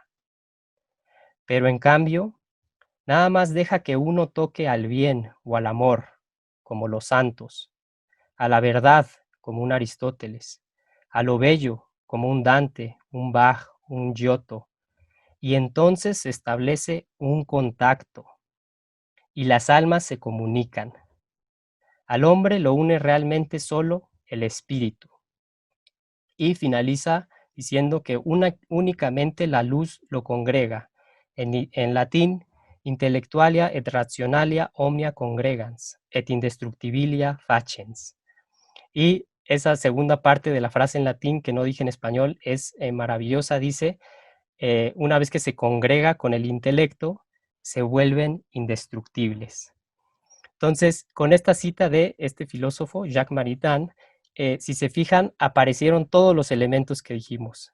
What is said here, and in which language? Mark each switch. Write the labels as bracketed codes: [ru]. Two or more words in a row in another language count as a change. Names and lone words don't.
[es] Pero en cambio, nada más deja que uno toque al bien o al amor, como los santos, a la verdad, como un Aristóteles, a lo bello, como un Dante, un Bach, un Giotto, y entonces se establece un contacto, y las almas se comunican. Al hombre lo une realmente solo el espíritu. Y finaliza diciendo que únicamente la luz lo congrega. En latín, [la] intellectualia et rationalia omnia congregans, et indestructibilia facens. [es] Y esa segunda parte de la frase en latín que no dije en español es maravillosa. Dice, una vez que se congrega con el intelecto, se vuelven indestructibles. Entonces, con esta cita de este filósofo, Jacques Maritain, si se fijan, aparecieron todos los elementos que dijimos.